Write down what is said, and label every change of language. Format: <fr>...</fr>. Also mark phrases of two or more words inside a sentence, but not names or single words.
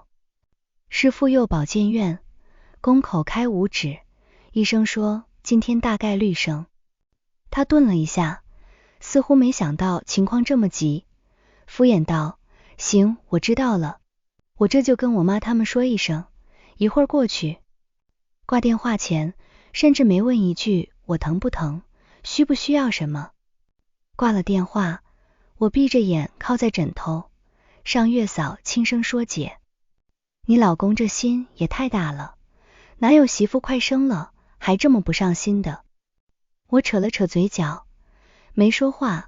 <zh>是婦幼保健院，宮口開5指，醫生說今天大概率生。他頓了一下，似乎沒想到情況這麼急，敷衍道，行，我知道了，我這就跟我媽他們說一聲，一會兒過去。掛電話前甚至沒問一句我疼不疼，需不需要什麼。掛了電話，我閉着眼靠在枕頭上，月嫂輕聲說，姐，你老公這心也太大了，哪有媳婦快生了還這麼不上心的。我扯了扯嘴角，沒說話。</zh>